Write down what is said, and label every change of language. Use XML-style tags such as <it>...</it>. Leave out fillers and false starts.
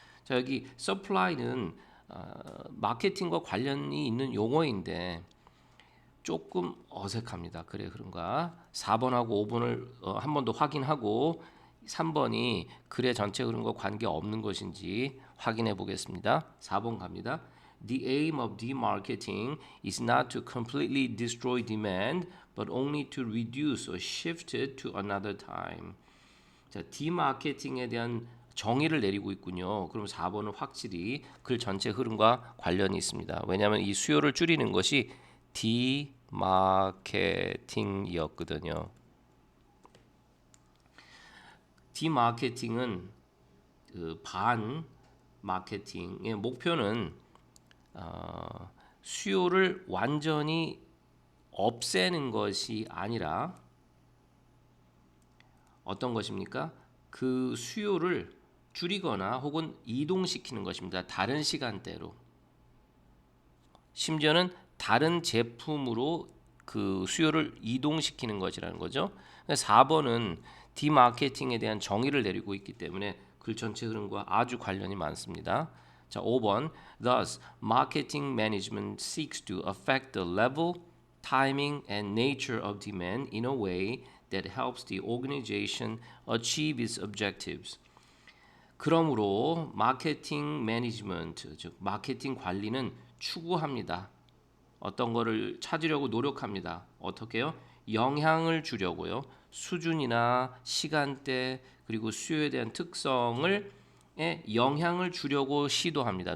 <ko>자, 여기 supply는 마케팅과 관련이 있는 용어인데 조금 어색합니다. 그래 그런가? 4번하고 5번을 한 번 더 확인하고 3번이 글의 전체 흐름과 관계 없는 것인지 확인해 보겠습니다. 4번 갑니다.</ko> <en>The aim of demarketing is not to completely destroy demand, but only to reduce or shift it to another time.</en> <ko>자, 디마케팅에 대한 정의를 내리고 있군요. 그럼 4번은 확실히 글 전체 흐름과 관련이 있습니다. 왜냐하면 이 수요를 줄이는 것이 디마케팅이었거든요. 디마케팅은 반 마케팅의 목표는 수요를 완전히 없애는 것이 아니라 어떤 것입니까? 그 수요를 줄이거나 혹은 이동시키는 것입니다. 다른 시간대로. 심지어는 다른 제품으로 그 수요를 이동시키는 것이라는 거죠. 4번은 디마케팅에 대한 정의를 내리고 있기 때문에 글 전체 흐름과 아주 관련이 많습니다. 자, 5번.</ko> <en>Thus, marketing management seeks to affect the level, timing, and nature of demand in a way that helps the organization achieve its objectives.</en> <ko>그러므로 마케팅 매니지먼트, 즉 마케팅 관리는 추구합니다. 어떤 거를 찾으려고 노력합니다. 어떻게요? 영향을 주려고요. 수준이나 시간대 그리고 수요에 대한 특성을 영향을 주려고 시도합니다.</ko>